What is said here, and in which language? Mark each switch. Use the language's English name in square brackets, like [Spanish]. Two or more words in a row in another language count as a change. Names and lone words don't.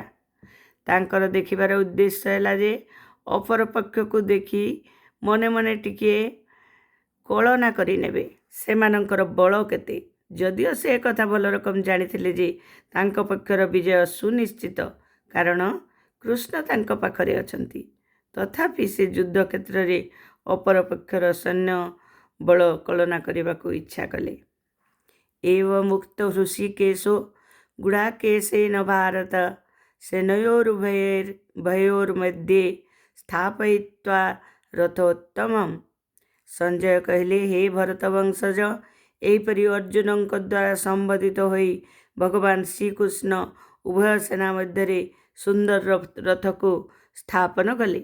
[Odia] ତାଙ୍କର ଦେଖିବାର ଉଦ୍ଦେଶ୍ୟ ହେଲା ଯେ ଅପର ପକ୍ଷକୁ ଦେଖି ମନେ ମନେ ଟିକିଏ କଳନା କରିନେବେ ସେମାନଙ୍କର ବଳ କେତେ। ଯଦିଓ ସେ ଏକଥା ଭଲ ରକମ ଜାଣିଥିଲେ ଯେ ତାଙ୍କ ପକ୍ଷର ବିଜୟ ସୁନିଶ୍ଚିତ, କାରଣ କୃଷ୍ଣ ତାଙ୍କ ପାଖରେ ଅଛନ୍ତି, ତଥାପି ସେ ଯୁଦ୍ଧ କ୍ଷେତ୍ରରେ ଅପରପକ୍ଷର ସୈନ୍ୟ ବଳ କଳନା କରିବାକୁ ଇଚ୍ଛା କଲେ। [Sanskrit] एवमुक्तो ऋषिकेशो गुडाकेशेन भारत सेनयोरुभयोर्मध्ये स्थापयित्वा रथोत्तमम्। [Odia] ସଞ୍ଜୟ କହଲେ, ହେ ଭରତ ବଂଶଜ, ଏହିପରି ଅର୍ଜୁନଙ୍କ ଦ୍ୱାରା ସମ୍ବୋଧିତ ହୋଇ ଭଗବାନ ଶ୍ରୀକୃଷ୍ଣ ଉଭୟ ସେନା ମଧ୍ୟ ସୁନ୍ଦର ରଥକୁ ସ୍ଥାପନ କଲେ।